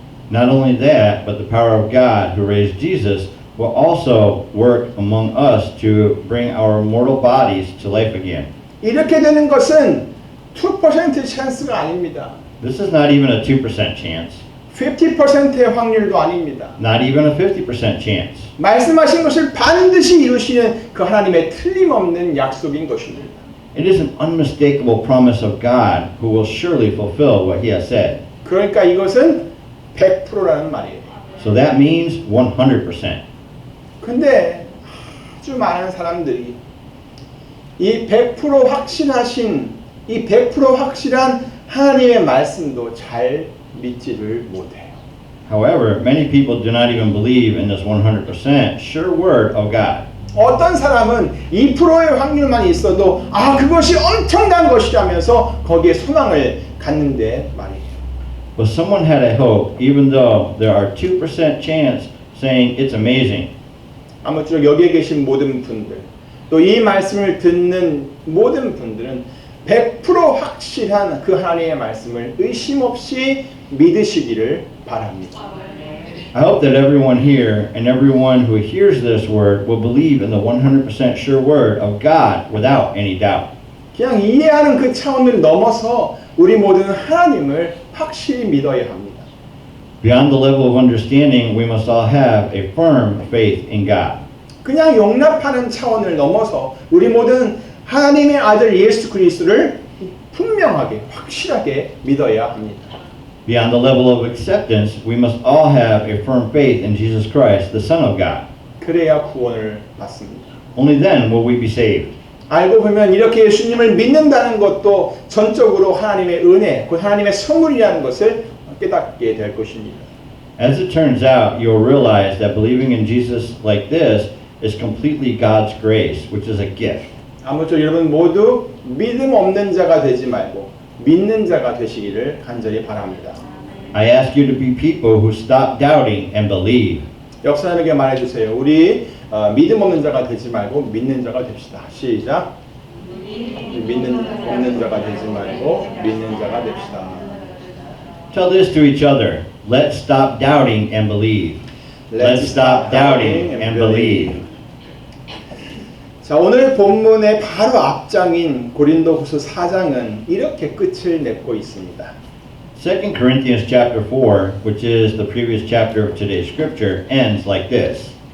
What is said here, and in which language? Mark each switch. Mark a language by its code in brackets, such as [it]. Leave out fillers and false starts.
[en] Not only that, but the power of God who raised Jesus will also work among us to bring our mortal bodies to life again. [ko] 이렇게 되는 것은 2% 찬스가 아닙니다. [en] This is not even a 2% chance, [ko] 50%의 확률도 아닙니다. [en] not even a 50% chance. [ko] 말씀하신 것을 반드시 이루시는 그 하나님의 틀림없는 약속인 것입니다. [en] It is an unmistakable promise of God who will surely fulfill what he has said. [ko] 그러니까 이것은 100%라는 말이에요. [en] So that means 100%. [ko] 근데 아주 많은 사람들이 이 100% 확실하신 이 100% 확실한 하나님의 말씀도 잘 믿지를 못해요. [en] However, many people do not even believe in this 100% sure word of God. [ko] 어떤 사람은 2%의 확률만 있어도 아 그것이 엄청난 것이라면서 거기에 소망을 갖는데 말이에요. [en] But someone had a hope even though there are 2% chance saying it's amazing. [ko] 아무쪼록 여기에 계신 모든 분들 또 이 말씀을 듣는 모든 분들은 100% 확실한 그 하나님의 말씀을 의심 없이 믿으시기를 바랍니다. [en] I hope that everyone here and everyone who hears this word will believe in the 100% sure word of God without any doubt. [ko] 그냥 이해하는 그 차원을 넘어서 우리 모두는 하나님을 확실히 믿어야 합니다. [en] Beyond the level of understanding, we must all have a firm faith in God. [ko] 그냥 용납하는 차원을 넘어서 우리 모두는 하나님의 아들 예수 그리스도를 분명하게 확실하게 믿어야 합니다. [en] Beyond the level of acceptance, we must all have a firm faith in Jesus Christ, the Son of God. [ko] 그래야 구원을 받습니다. [en] Only then will we be saved. [ko] 알고 보면 이렇게 예수님을 믿는다는 것도 전적으로 하나님의 은혜, 곧 하나님의 선물이라는 것을 깨닫게 될 것입니다. [en] As it turns out, you'll realize that believing in Jesus like this is completely God's grace, which is a gift. [ko] 아무쪼록 여러분 모두 믿음 없는 자가 되지 말고 믿는 자가 되시기를 간절히 바랍니다. [en] I ask you to be people who stop doubting and believe. [ko] 역사님에게 말해주세요. 우리 믿음 없는 자가 되지 말고 믿는 자가 됩시다. 시작. 믿는 없는 자가 되지 말고 믿는 자가 됩시다. [en] Tell this to each other. Let's stop doubting and believe. Let's stop doubting and believe. [ko] 자, 오늘 본문의 바로 앞장인 고린도후서 4장은 이렇게 끝을 맺고 있습니다. [en] 2 Corinthians chapter 4, which is the previous chapter of today's scripture, ends like this.